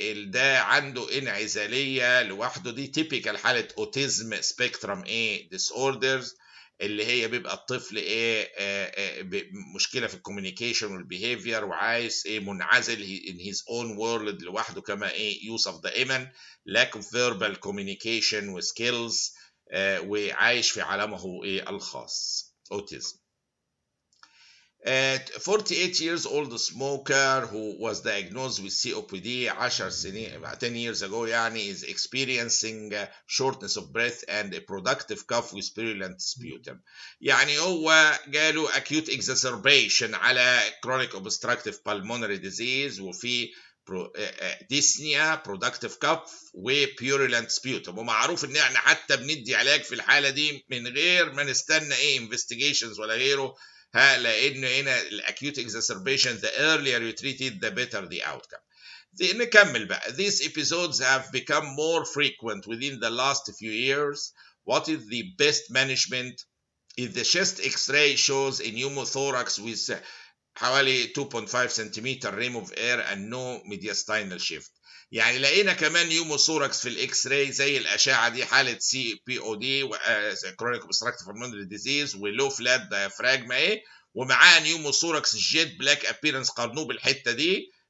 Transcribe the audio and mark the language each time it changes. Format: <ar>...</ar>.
<ar>ده عنده انعزاليه لوحده. دي تيبيكال حاله اوتيزم سبيكترم ايه ديس اوردرز، اللي هي بيبقى الطفل ايه مشكله في الكوميونيكيشن والبيهيفير وعايز ايه منعزل</ar> <en>in his own world</en> <ar>لوحده، كما ايه يوز اوف ذا ايمن</ar> <en>lack of verbal communication</en> <ar>وسكيلز، وعايش في عالمه ايه الخاص اوتيزم.</ar> <en>48 years old smoker who was diagnosed with COPD 10 سنين 10 years ago يعني is experiencing shortness of breath and a productive cough with purulent sputum.</en> <ar>يعني هو جاله acute exacerbation على chronic obstructive pulmonary disease وفي dyspnea productive cough وpurulent sputum. ومعروف ان احنا حتى بندي علاج في الحالة دي من غير ما نستنى investigations ولا غيره، لان هنا الاكيوت exacerbation</ar> <en>the earlier you treat it the better the outcome.</en> <ar>نكمل بقى.</ar> <en>These episodes have become more frequent within the last few years. What is the best management? If the chest x-ray shows a pneumothorax with حوالي 2.5 سنتيمتر rim of air and no mediastinal shift.</en> <ar>يعني لقينا كمان نيوموثوركس في الاكس راي زي الاشعه دي، حاله سي بي او دي كرونيك اوبستراكتيف بالمونري ديزيز ولو فلات دايفراجما ايه، ومعاه نيوموثوركس جيت بلاك ابيرنس، قارنوه بالحته دي.</ar>